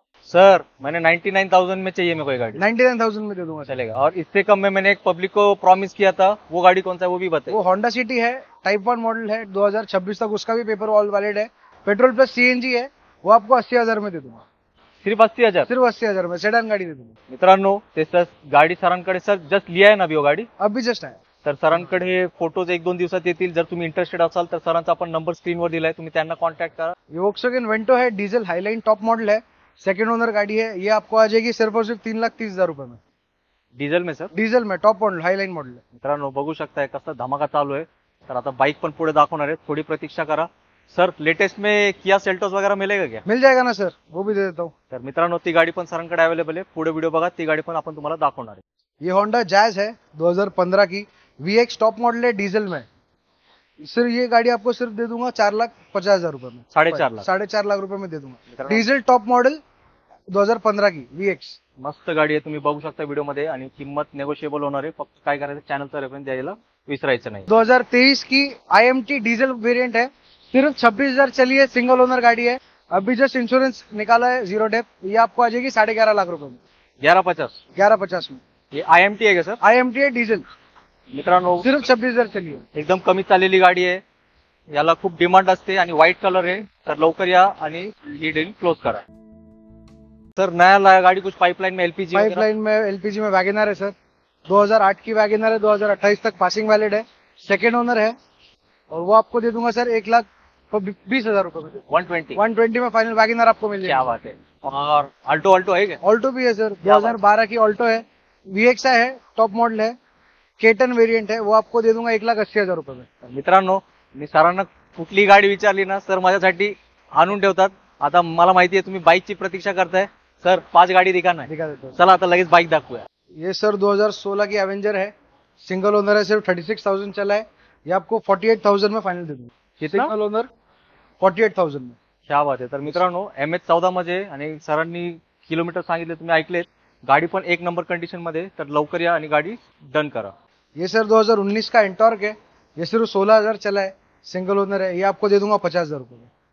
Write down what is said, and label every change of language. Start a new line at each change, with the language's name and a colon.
Hindi: Sir मैंने 99,000 में चाहिए मेरे को ये गाड़ी। 99,000 में दे दूंगा सर। चलेगा। और इससे कम में मैंने एक पब्लिक को प्रॉमिस किया था, वो गाड़ी कौन सा है वो भी बताइए। वो होंडा सिटी है, टाइप 1 मॉडल है, 2026 तक उसका भी पेपर ऑल वैलिड है, पेट्रोल प्लस सीएनजी है। वो आपको 80,000 में दे दूंगा, सिर्फ 80,000? सिर्फ 80,000 में सेडान गाड़ी दे दूंगा।
Marathi: मित्रांनो, ते सर गाडी सरांकडे सर जस्ट
Hindi: लिया
Marathi: आहे ना
Hindi: अभी वो गाडी, अभी जस्ट आया।
Marathi: तर सरांकडे फोटोज 1-2 दिवसात येतील। जर तुम्ही इंटरेस्टेड असाल तर सरांचा आपण नंबर स्क्रीनवर दिलाय, तुम्ही त्यांना कॉन्टॅक्ट करा।
Hindi: ये वोक्सवैगन वेंटो है, डीजल हाईलाइन टॉप मॉडल है, सेकंड ओनर गाड़ी है। ये आपको आ जाएगी सिर्फ और सिर्फ 3,30,000 रुपए में,
Marathi: डिझेल में सर?
Hindi: डीजल में, टॉप मॉडल, हाईलाइन मॉडल है।
Marathi: मित्रांनो बघू शकताय कसं धमाका चालू आहे। तर आता बाईक पण पुढे दाखवणार आहे, थोडी प्रतीक्षा करा।
Hindi: सर लेटेस्ट में किया सेल्टोस वगैरह मिलेगा क्या? मिल जाएगा ना सर, वो भी दे देता हूँ।
Marathi: तर मित्रांनो, ती गाडी पण सरांकडे अवेलेबल आहे, पुढे व्हिडिओ बघा, ती गाडी पण आपण तुम्हाला दाखवणार आहे।
Hindi: ये होंडा जैज है 2015 की, VX टॉप मॉडल है, डीजल में। सिर्फ ये गाड़ी आपको सिर्फ दे दूंगा 4,50,000 रुपए में, 4.5 लाख? 4.5 लाख रुपए में दे दूंगा।
Marathi: मित्रांनो-
Hindi: डीजल टॉप मॉडल, 2015 की VX।
Marathi: मस्त गाडी आहे, तुम्ही बघू शकता व्हिडिओ मध्ये, आणि किंमत नेगोशिएबल होणार आहे. फक्त काय करायचं, चॅनलचा रेफरन्स द्यायला विसरायचं नाही.
Hindi: 2023 की IMT डीजल वेरिएंट है, सिर्फ 26,000 चली है, सिंगल ओनर गाड़ी है। अभी जस्ट इंश्योरेंस निकाला है, जीरो डेप। ये आपको आ जाएगी 11.5 लाख रुपए में, 1150 1150 में।
Marathi: हे IMT आहे का सर?
Hindi: IMT है डीजल,
Marathi: मित्रांनो
Hindi: सिर्फ 26,000 चली है।
Marathi: एकदम कमी चाललेली गाडी आहे, याला खूप डिमांड असते आणि व्हाईट कलर आहे. तर लवकर या आणि ही डील क्लोज करा.
Hindi: सर नया गाड़ी कुछ पाइपलाइन में LPG पाइपलाइन में LPG में वैगनर है सर, 2008 की वैगनर है, 2028 तक पासिंग वैलिड है, सेकेंड ओनर है, और वो आपको दे दूंगा सर 1,20,000 रुपए में। 120 में फाइनल वैगनर आपको मिल क्या जाएगा। बात है. और अल्टो है क्या? ऑल्टो भी है सर, क्या बात 2012 की ऑल्टो है, VX है, टॉप मॉडल है, केटन वेरिएंट है, वो आपको दे दूंगा 1,80,000 रुपए में।
Marathi: मित्रांनो मी सरांना कुठली गाडी विचारली ना, सर माझ्यासाठी आणून ठेवतात. आता मला माहिती आहे तुम्ही बाईकची प्रतीक्षा करताय.
Hindi: सर 5 गाडी दिखाना दिखा देता हूँ।
Marathi: चला आता लगेच बाईक दाखवूया.
Hindi: ये सर 2016 की एवेंजर है, सिंगल ओनर है, सिर्फ 36,000 चला है। ये आपको 48,000 में फाइनल दे दूंगा। कितना? सिंगल ओनर 48,000 में। क्या बात
Marathi: आहे. तर मित्रांनो MH14 मध्ये, आणि सरांनी किलोमीटर सांगितले तुम्ही ऐकलेत. गाडी पण एक नंबर कंडिशन मध्ये, तर लवकर या आणि गाडी डन करा.
Hindi: ये सर 2019 का एंटॉर्क है, ये सिर्फ 16,000 चला है, सिंगल ओनर है, ये आपको दे दूंगा 50,000 रुपए में।